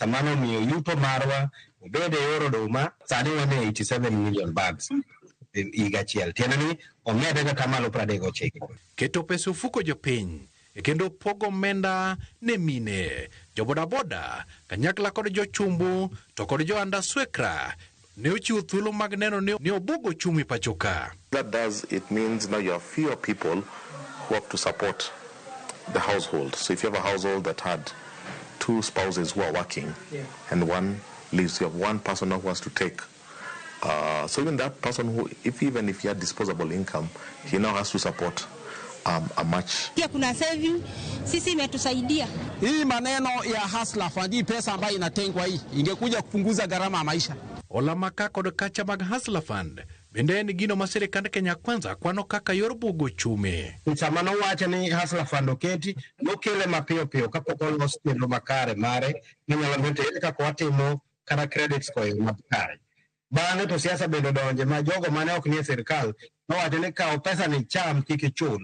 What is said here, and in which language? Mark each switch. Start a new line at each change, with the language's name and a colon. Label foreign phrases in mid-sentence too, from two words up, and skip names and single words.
Luo (Kenya and Tanzania): Mano miyo yuto marwa obed e yor oduma sani wan e 87 million bags higa achiel. Tiende ni omede kata malo 39. Keto pesa ofuko jopiny e kendo pogo omenda ne mine, jobodaboda kanyakla kod jochumbu to kod joanda swekra ne ochiwo thuolo mag neno ni obugo chumi pachoka.
English: That does, it means now you have fewer people who have to support the household. So if you have a household that had 2 spouses who are working and one leaves, you have one person who has to take So even that person who, even if he had disposable income, he now has to support a match.
Swahili: Pia kuna saving, sisi imetusaidia. Hii maneno ya hustler fund, hii pesa ambayo inatengwa hii ingekuja kupunguza gharama ya maisha.
Luo (Kenya and Tanzania): Olamaka kod kacha mag hustler fund bende en gino ma sirikand Kenya Kwanza kwano kaka yor bugo chumi. Sama nowacho ni hustler fund oketi, nokele mapiyo piyo kapok olos chenro makare mare minyalo mente kaka watimo kata credits koyo makare. Bang'e to siasa bende donje ma jogo mane ok nie sirikal nowacho ni kawo pesa ni cham kik ichul.